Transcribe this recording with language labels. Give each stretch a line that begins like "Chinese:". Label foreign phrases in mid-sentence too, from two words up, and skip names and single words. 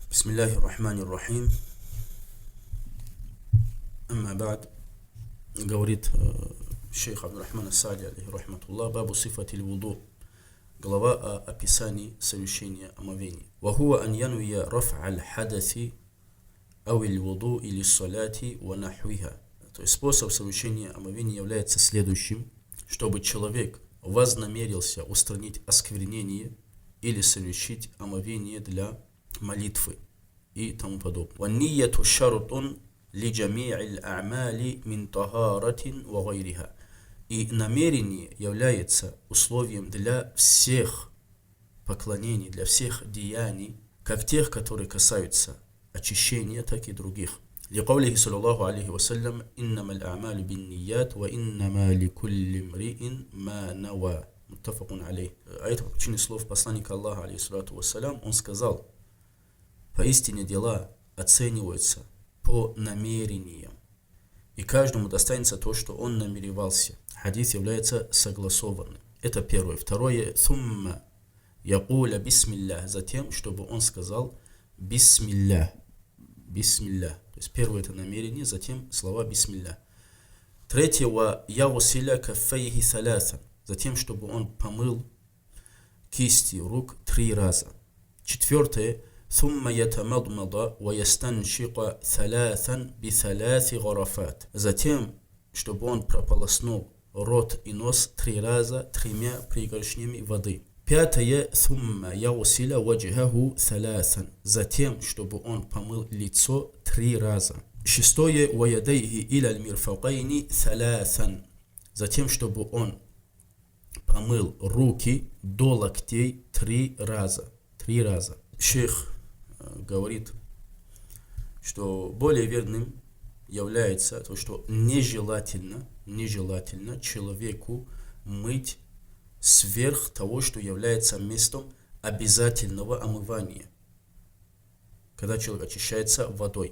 Arabic: بسم الله الرحمن الرحيم. أما بعد.
Russian: Говорит шейх Абдурахман ас-Саади,
Arabic: عليه رحمة الله, باب صفة الوضوء.
Russian: Глава о описании совершения омовения.
Arabic: وهو أن ينوي رفع الحدث أو الوضوء للصلاة ونحوها.
Russian: То есть способ совершения омовения является следующим: чтобы человек вознамерился устранить осквернение или совершить омовение для молитвы и тому подобное.
Arabic: والنية شرط لجميع الأعمال من طهارة وغيرها.
Russian: И намерение является условием для всех поклонений, для всех деяний, как тех, которые касаются очищения, так и других.
Arabic: لقوله صلى الله عليه وسلم إنما الأعمال بالنيات وإنما لكل امرئ ما نوى متفق عليه.
Russian: А это по причине слов посланника Аллаха,
Arabic: عليه الصلاة والسلام,
Russian: он сказал: поистине дела оцениваются по намерениям, и каждому достанется то, что он намеревался. Хадис является согласованным. Это первое. Второе:
Arabic: ثم يقول بسم الله,
Russian: затем, чтобы он сказал бисмиллях. Бисмиллях. То есть первое это намерение, затем слова бисмиллях. Третье:
Arabic: ويغسل كفيه ثلاثا,
Russian: затем, чтобы он помыл кисти рук 3 раза. Четвертое:
Arabic: ثم يتمضمض ويستنشق ثلاثا بثلاث غرفات,
Russian: затем, чтобы он прополоснул рот и нос 3 раза 3 пригоршнями воды. Пятое:
Arabic: ثم يغسل وجهه ثلاثا,
Russian: затем, чтобы он помыл лицо 3 раза. Шестое:
Arabic: ويديه إلى المرفقين ثلاثا,
Russian: затем, чтобы он помыл руки до локтей 3 раза. 3 раза. Шейх говорит, что более верным является то, что нежелательно человеку мыть сверх того, что является местом обязательного омывания, когда человек очищается водой.